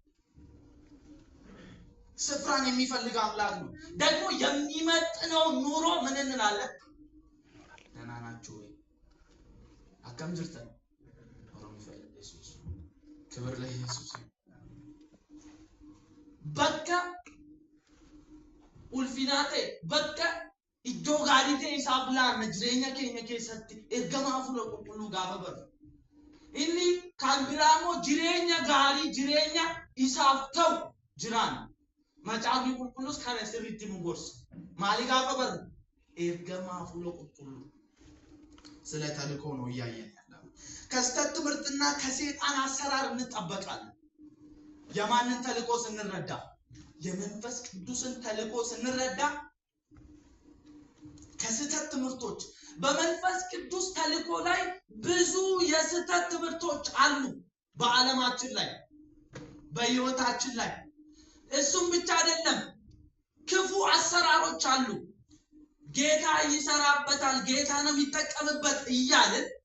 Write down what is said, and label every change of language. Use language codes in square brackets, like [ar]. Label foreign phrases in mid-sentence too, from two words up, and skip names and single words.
[am] ስፍራን የሚፈልግ አምላክ ነው ደግሞ የሚመጥነው ኑሮ ምን እንላለን ደህና ናችሁ ወይ [om] akkam jirtan [am] ኦሮሞ ይፈልግ ኢየሱስ ክብር ለኢየሱስ በቃ ኡልፊናቴ በቃ [om] iddoo gaarii ta'e isaaf laanna jireenya keenya keessatti ergamaa fuula qulqulluu gaafa baru inni kan biraamoo jireenya gaarii jireenya isaaf ta'u jiraan macaafni qulqulluus kana sirriitti nu gorsa maali gaafa baru ergamaa fuula qulqulluu [am] ስለ ተልእኮ ነው እያየን ያለው ከስተት ትምህርትና ከሰይጣን አሰራር እንጠበቃለን የማንን ተልእኮ ስንረዳ የመንፈስ ቅዱስን ተልእኮ ስንረዳ ከስተት ትምህርቶች በመንፈስ ቅዱስ ተልእኮ ላይ ብዙ የስተት ትምህርቶች አሉ በዓለማችን ላይ በህይወታችን ላይ እሱም ብቻ አይደለም ክፉ አሰራሮች አሉ ጌታ ይሰራበታል ጌታ ነው የሚጠቀምበት እያልን